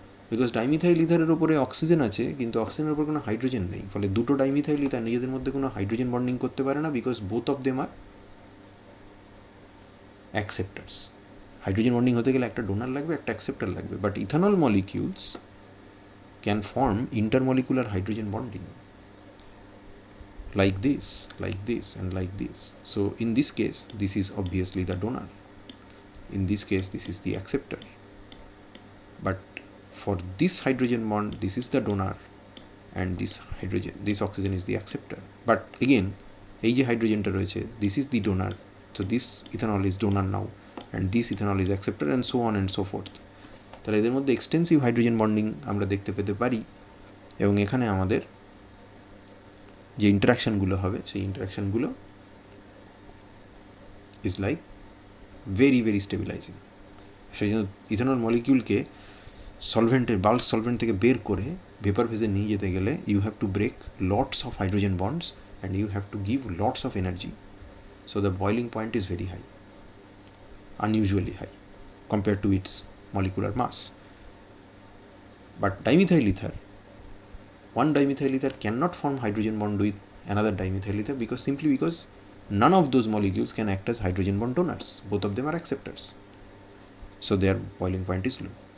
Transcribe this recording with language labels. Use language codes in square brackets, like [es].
[bn] Because dimethyl ইথারের উপরে oxygen আছে কিন্তু অক্সিজেনের উপর কোনো হাইড্রোজেন নেই, ফলে দুটো ডাইমিথাইল ইথার নিজেদের মধ্যে কোনো হাইড্রোজেন বন্ডিং করতে পারে না, [en] Because both of them are acceptors. [bn] Hydrogen bonding হতে গেলে একটা ডোনার লাগবে, একটা অ্যাকসেপ্টার লাগবে, [en] But ethanol molecules can form intermolecular hydrogen bonding like this and like this. So in this case this is obviously the donor, in this case this is the acceptor, but for this hydrogen bond this is the donor and this oxygen is the acceptor. But again [bn] এই যে হাইড্রোজেনটা রয়েছে, [en] this is the donor, so this ethanol is donor now and this ethanol is acceptor and so on and so forth. [bn] তাহলে এদের মধ্যে extensive hydrogen bonding আমরা দেখতে পেতে পারি, এবং এখানে আমাদের যে ইন্টারাকশানগুলো হবে সেই ইন্টারাকশানগুলো [en] Is like very very stabilising. [bn] সেই জন্য ইথানল মলিকিউলকে বাল্ক সলভেন্ট থেকে বের করে ভেপার ফেজে নিয়ে যেতে গেলে [en] You have to break lots of hydrogen bonds and you have to give lots of energy, so the boiling point is very high, unusually high compared to its molecular mass. But dimethyl ether, one dimethyl ether cannot form hydrogen bond with another dimethyl ether simply because none of those molecules can act as hydrogen bond donors. Both of them are acceptors, so their boiling point is low.